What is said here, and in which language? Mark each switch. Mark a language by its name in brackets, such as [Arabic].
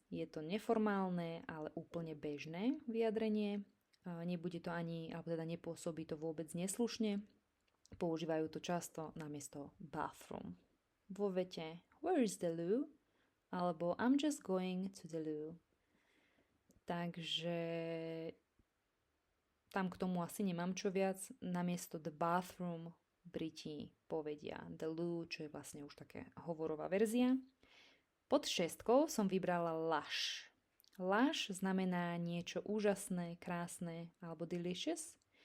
[Slovak] Je to neformálne, ale úplne bežné vyjadrenie. Nebude to ani, alebo teda nepôsobí to vôbec neslušne. Používajú to často namiesto bathroom. Vo vete [English] where is the loo? [Slovak] Alebo [English] I'm just going to the loo. [Slovak] Takže tam k tomu asi nemám čo viac. Namiesto the bathroom Briti povedia the loo, čo je vlastne už také hovorová verzia. Pod šestkou som vybrala lush. Lush znamená niečo úžasné, krásne alebo delicious.